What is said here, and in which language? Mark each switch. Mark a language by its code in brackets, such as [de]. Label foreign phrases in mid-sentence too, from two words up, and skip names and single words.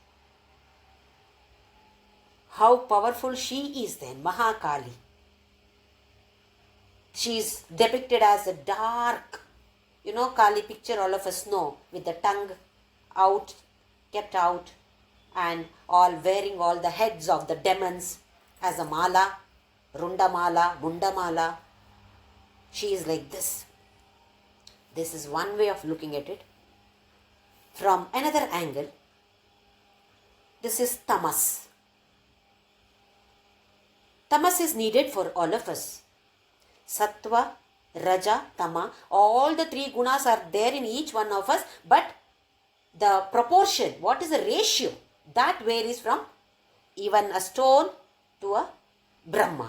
[en] How powerful she is then, Mahakali. She is depicted as a dark, Kali picture all of us know, with the tongue out, kept out, and all wearing all the heads of the demons as a mala, [sa] Runda mala, Munda mala. [en] She is like this. This is one way of looking at it. From another angle, this is tamas. Tamas is needed for all of us. Sattva, Raja, Tama, all the three gunas are there in each one of us, but the proportion, what is the ratio, that varies from even a stone to a Brahma.